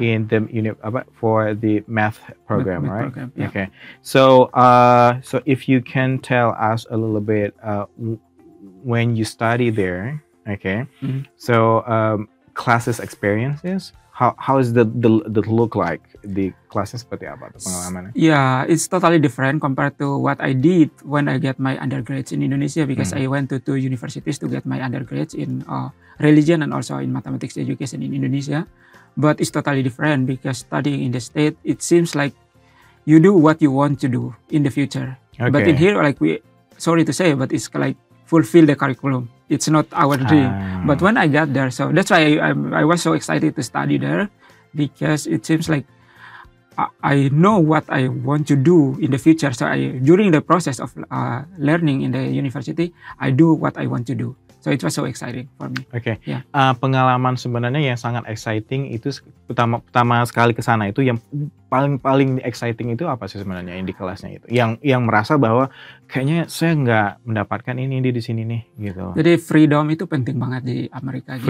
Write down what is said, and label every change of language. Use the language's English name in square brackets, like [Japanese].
[English] in the for the math program, right? Program, yeah. Okay, so if you can tell us a little bit when you study there, okay, so classes experiences. How is the look like? The classes [Indonesian] seperti apa pengalamannya? [English] Yeah, it's totally different compared to what I did when I get my undergrads in Indonesia, because I went to 2 universities to get my undergrads in religion and also in mathematics education in Indonesia. But it's totally different because studying in the state, it seems like you do what you want to do in the future. Okay. But in here, like sorry to say, but it's like fulfill the curriculum. It's not our dream. But when I got there, so that's why I was so excited to study there, because it seems like I know what I want to do in the future. So during the process of learning in the university, I do what I want to do. So it was so exciting for me. [Indonesian] Oke. [English] Yeah. [Indonesian] Pengalaman sebenarnya yang sangat exciting itu pertama sekali ke sana itu yang paling exciting itu apa sih sebenarnya yang di kelasnya itu? Yang merasa bahwa kayaknya saya nggak mendapatkan ini di sini nih gitu. Jadi freedom itu penting banget di Amerika. Gitu.